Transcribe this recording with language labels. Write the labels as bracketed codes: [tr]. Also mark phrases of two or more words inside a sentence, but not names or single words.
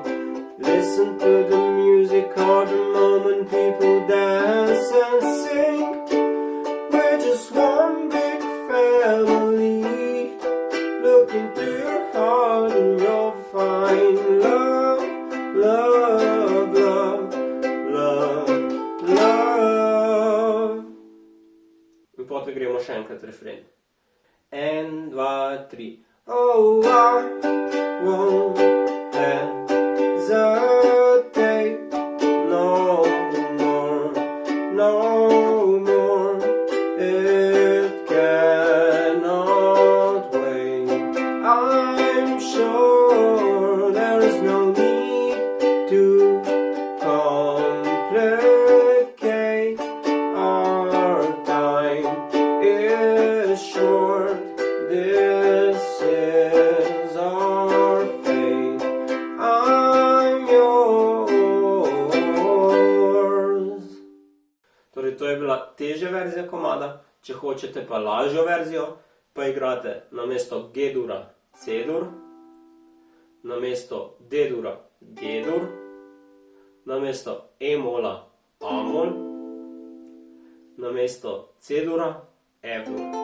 [en] Listen to the music of the moment, people dance and sing. We're just one big family. Look into your heart and you'll find love, love, love, love, love. [sl] In potem gremo še enkrat refren. 1, 2, 3. [en] Oh, I won't hesitate no more, no more. It cannot wait. I'm sure there is no need to complicate. Our time is short. This is our fate. I'm yours. [sl] Torej, to je bila težja verzija komada. Če hočete pa lažjo verzijo, pa igrate namesto G-dura C-dur, namesto D-dura G-dur, namesto E-mola A-mol, namesto C-dura F-dur.